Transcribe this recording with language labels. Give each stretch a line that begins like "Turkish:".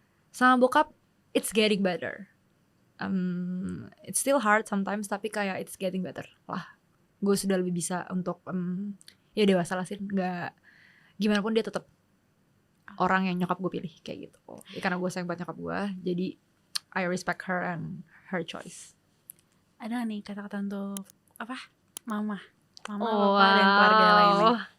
Indonesian: Sama bokap,
English: it's getting better. It's still hard sometimes,
Indonesian: tapi kayak
English: it's getting better lah.
Indonesian: Gue sudah lebih bisa untuk ya dewasa lah sih. Gak, gimana pun dia tetap orang yang nyokap gue pilih kayak gitu. Ya, karena gue sayang banget nyokap gue, jadi
English: I respect her and her choice.
Indonesian: Ada nih kata-kata untuk apa? Mama, Wow. papa dan keluarga lainnya.